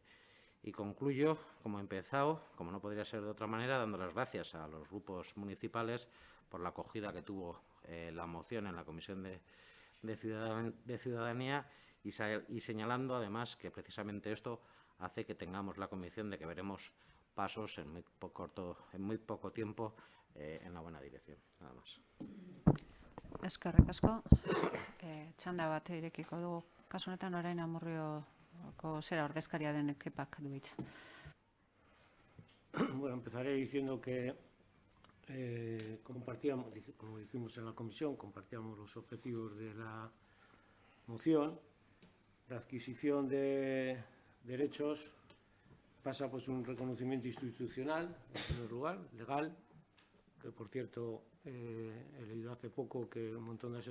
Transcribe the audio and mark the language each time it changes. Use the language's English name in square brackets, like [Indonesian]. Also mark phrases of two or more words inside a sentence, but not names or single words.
[Spanish] Y concluyo, como he empezado, como no podría ser de otra manera, dando las gracias a los grupos municipales por la acogida que tuvo la moción en la Comisión de Ciudadanía y señalando además que precisamente esto hace que tengamos la convicción de que veremos pasos en muy poco tiempo en la buena dirección. Nada más. [Basque] Eskerrik asko. Txanda bat irekiko dugu. Kasu honetan orain Amurrioko zera ordezkaria den Kepak du hitza. [Spanish] Bueno, empezaré diciendo que compartíamos, como dijimos en la comisión, compartíamos los objetivos de la moción. La adquisición de derechos pasa pues un reconocimiento institucional, en primer lugar, legal, que por cierto he leído hace poco que un montón de